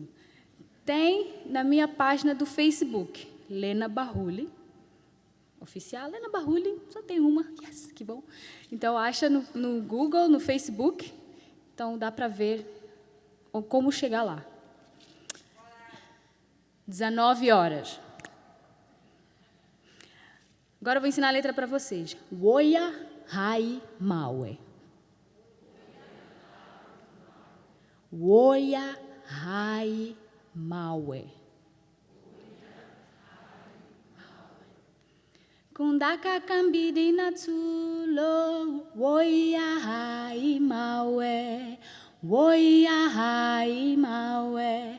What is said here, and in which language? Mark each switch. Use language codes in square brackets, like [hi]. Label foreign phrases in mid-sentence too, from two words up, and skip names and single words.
[pt] Tem na minha página do Facebook, Lena Barruli, oficial, Lena Barruli, só tem uma, yes, que bom. Então, acha no Google, no Facebook, então dá para ver como chegar lá. 19 horas. Agora eu vou ensinar a letra para vocês. Woia hai mawe. Woia hai mawe. Kundaka kambidi natsulo, woya hai mawe, woya hai mawe.